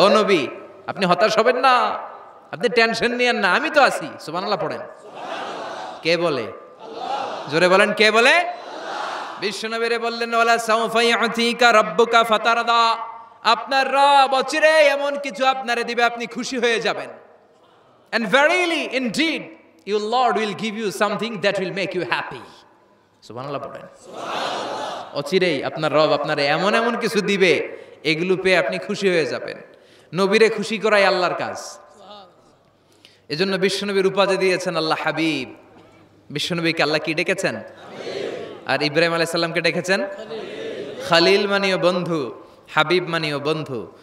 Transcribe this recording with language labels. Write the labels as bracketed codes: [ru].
[bn] ও নবী আপনি হতাশ হবেন না, আপনি টেনশন নিয়েন না, আমি তো আছি। সুবহানাল্লাহ পড়েন। কে বলে? জোরে বলেন, কে বলে? বিশ্বনবীরে বললেন [ar] ওয়ালা সাউফা ইউতিকা রাব্বুকা ফাতারদা। [bn] আপনার রব অচিরেই এমন কিছু আপনারে দিবে, আপনি খুশি হয়ে যাবেন। [en] And verily indeed your Lord will give you something that will make you happy. [bn] সুবহানাল্লাহ পড়েন। অচিরেই আপনার রব আপনারে এমন এমন কিছু দিবে, এগুলো পেয়ে আপনি খুশি হয়ে যাবেন। নবীরে খুশি করাই আল্লাহর কাজ। এজন্য বিশ্বনবীর উপাধি দিয়েছেন আল্লাহ হাবিব। বিশ্বনবীকে আল্লাহ কি ডেকেছেন? আর ইব্রাহিম আলাইহিস সালামকে ডেকেছেন খালিল, মানেও বন্ধু, হাবিব মানেও বন্ধু।